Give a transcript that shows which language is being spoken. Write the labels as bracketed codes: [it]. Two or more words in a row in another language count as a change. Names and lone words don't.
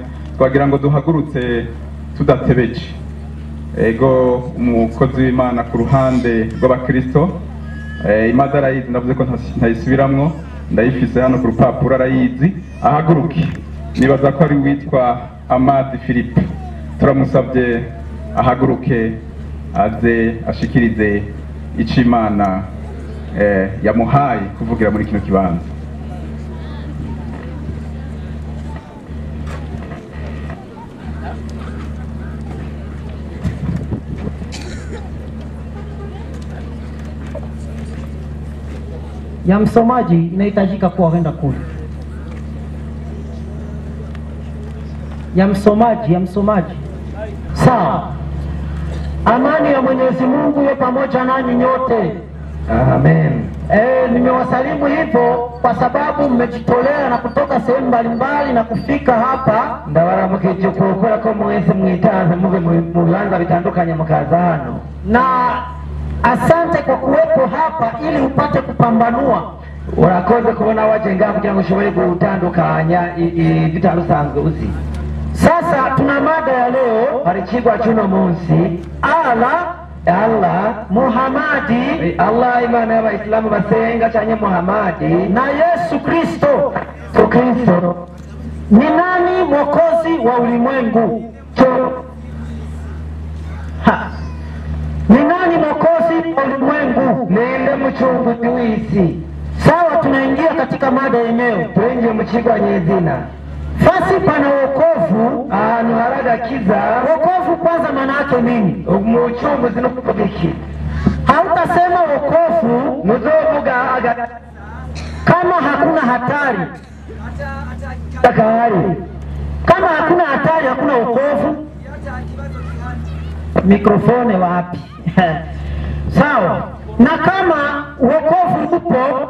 [rn] Twagira ngo duhagurutse tudatebeje. Ego umukozi w'Imana ku ruhande rw'abakristo, imada arayizi, ndavuze ko ntayisubiramwo, ndayifise hano ku rupapuro arayizi. Ahaguruke, nibaza ko ari witwa Amadi Philippe. Turamusabye ahaguruke aze ashikirize ico Imana yamuhaye kuvugira muri kino kibanza. [sw] Ya msomaji inahitajika kuwa kwenda kule. Ya msomaji. Sawa. Amani ya Mwenyezi Mungu iwe pamoja nanyi nyote. Amen. Nimewasalimu hivyo kwa sababu mmejitolea na kutoka sehemu mbalimbali na kufika hapa. [rn] Ndabaramukije kubera ko mwese mwitanze muve mu bibanza bitandukanye mukaza hano. [sw] Na asante kwa kuwepo hapa ili upate kupambanua. [rn] Urakoze kubona waje ngaho kugira ngo ushobore gutandukanya bitarusanzwe uzi. [sw] Sasa tuna mada ya leo, [rn] hari kigwa cy'uno munsi. Allah Muhamadi, Allah Imana y'Abayisilamu basenga cyane Muhamadi, na Yesu Kristo. Kristo [sw] ni nani mwokozi wa ulimwengu? Ni nani mwokozi wa ulimwengu? [rn] Ninde mucunguzi w'isi? [sw] Sawa, tunaingia katika mada yenyewe. [rn] Tuingie mu kigwa nyezina. [sw] Fasi pana wokovu, [rn] ahantu haragakiza. [sw] Wokovu kwanza maana yake nini? [rn] Umucunguzi no kubiki. [sw] Hautasema wokovu [rn] muzovuga [sw] kama hakuna hatari. Kama hakuna hatari hakuna wokovu. Mikrofone wapi? Sawa. Na kama wokovu upo,